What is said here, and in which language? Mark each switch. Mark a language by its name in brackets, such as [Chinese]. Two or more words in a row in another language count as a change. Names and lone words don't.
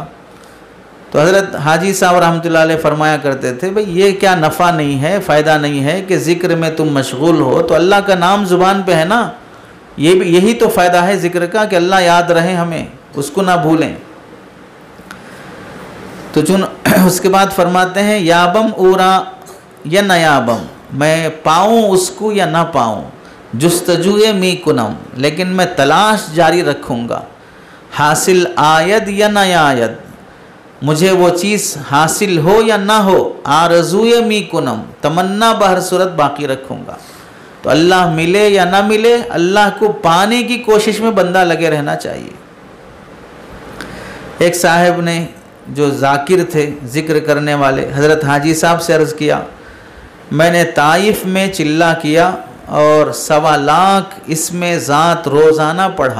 [Urdu] تو حضرت حاجی صاحب رحمۃ اللہ علیہ فرمایا کرتے تھے بھئی یہ کیا نفع نہیں ہے، فائدہ نہیں ہے کہ ذکر میں تم مشغول ہو تو اللہ کا نام زبان پہ ہے نا، یہی تو فائدہ ہے ذکر کا کہ اللہ یاد رہے ہمیں، اس کو نہ بھولیں۔ تو اس کے بعد فرماتے ہیں [Persian] یابم اورا یا نیابم، [Urdu] میں پاؤں اس کو یا نہ پاؤں، [Persian] جستجوئے می کنم، [Urdu] لیکن میں تلاش جاری رکھوں گا، [Persian] حاصل آید یا نہ آید، [Urdu] مجھے وہ چیز حاصل ہو یا نہ ہو، [Persian] آرزوئے می کنم، [Urdu] تمنا بہر صورت باقی رکھوں گا۔ تو اللہ ملے یا نہ ملے، اللہ کو پانے کی کوشش میں بندہ لگے رہنا چاہیے۔ ایک صاحب نے جو ذاکر تھے، ذکر کرنے والے، حضرت حاجی صاحب سے عرض کیا میں نے طائف میں چلہ کیا اور 1.25 لاکھ اس میں ذات روزانہ پڑھا۔